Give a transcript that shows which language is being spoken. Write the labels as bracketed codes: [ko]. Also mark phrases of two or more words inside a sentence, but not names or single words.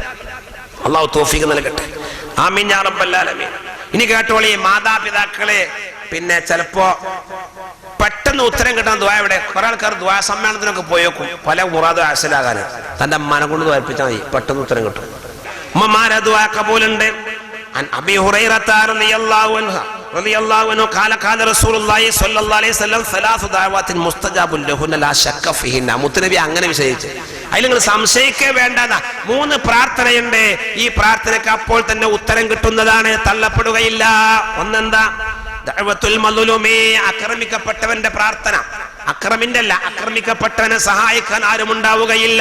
[ml] അള്ളാഹു തൗഫീഖ് നൽകട്ടെ. [ar] آمين يا رب العالمين. [ml] ഇനി കേട്ടോളി, മാതാപിതാക്കളെ പിന്നെ ചിലപ്പോ പെട്ടെന്ന് ഉത്തരം കിട്ടാൻ ദുആ എവിടെ? കുറെ ആൾക്കാർ ദുആ സമ്മേളനത്തിനൊക്കെ പോയേക്കും, പല മുറാദും ഹാസിലാകാൻ. തന്റെ അമ്മാനെ കൊണ്ട് ദ്വാരപ്പിച്ചാൽ മതി, പെട്ടെന്ന് ഉത്തരം കിട്ടും. ഉമ്മമാരെ ദുആ കബൂലുണ്ട്. [ar] عن أبي هريرة رضي الله عنه قال قال رسول الله صلى الله عليه وسلم 3 دعوات مستجاب لهن لا شك فيهن. [ml] മുത്തുനബി അങ്ങനെ വിശദീകരിച്ചു. അതിൽ നിങ്ങൾ സംശയിക്കേ വേണ്ടതാ. 3 പ്രാർത്ഥനയുണ്ട്. ഈ പ്രാർത്ഥനയ്ക്ക് അപ്പോൾ തന്നെ ഉത്തരം കിട്ടുന്നതാണ്, തള്ളപ്പെടുകയില്ല. ഒന്നെന്താ? [ar] دعوة المظلوم, [ml] ആക്രമിക്കപ്പെട്ടവന്റെ പ്രാർത്ഥന. അക്രമിന്റെ അല്ല, ആക്രമിക്കപ്പെട്ടവനെ സഹായിക്കാൻ ആരും ഉണ്ടാവുകയില്ല.